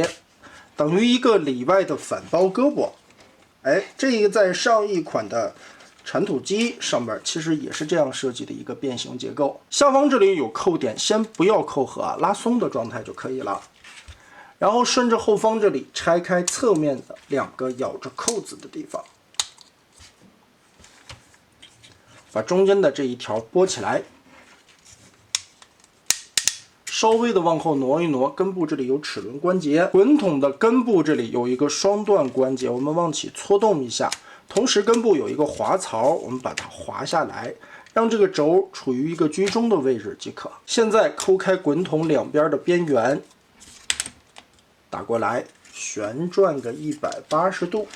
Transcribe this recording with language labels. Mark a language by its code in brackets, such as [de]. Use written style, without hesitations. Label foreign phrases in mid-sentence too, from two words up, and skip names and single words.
[zh] 等於一個裡外的反包胳膊，哎，這個在上一款的鏟土機上面其實也是這樣設計的一個變形結構。下方這裡有扣點，先不要扣合啊，拉鬆的狀態就可以了。然後順着後方這裡拆開側面的2個咬着扣子的地方， 把中间的这一条拨起来，稍微的往后挪一挪，根部这裡有齒轮關節，滾筒的根部這裡有一個雙段關節，我們往起搓動一下，同時根部有一個滑槽，我們把它滑下來，讓這個軸處於一個居中的位置即可。現在摳開滾筒兩邊的邊緣，打過來，旋轉個180度。